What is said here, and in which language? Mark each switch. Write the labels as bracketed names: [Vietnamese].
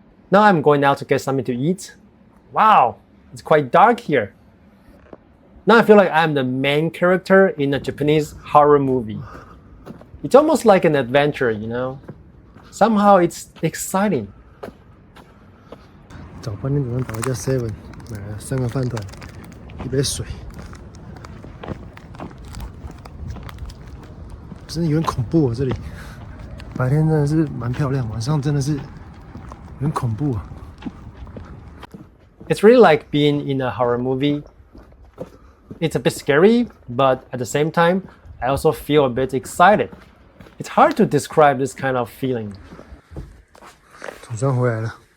[English] Now I'm going out to get something to eat. Wow, it's quite dark here. Now I feel like I'm the main character in a Japanese horror movie. It's almost like an adventure, you know? Somehow it's exciting. [Chinese] 早8点钟跑一家 Seven 买了3个饭团，一杯水，真的有点恐怖啊！这里白天真的是蛮漂亮，晚上真的是有点恐怖啊。 [English] It's really like being in a horror movie. It's a bit scary, but at the same time, I also feel a bit excited. It's hard to describe this kind of feeling. [Chinese] 总算回来了。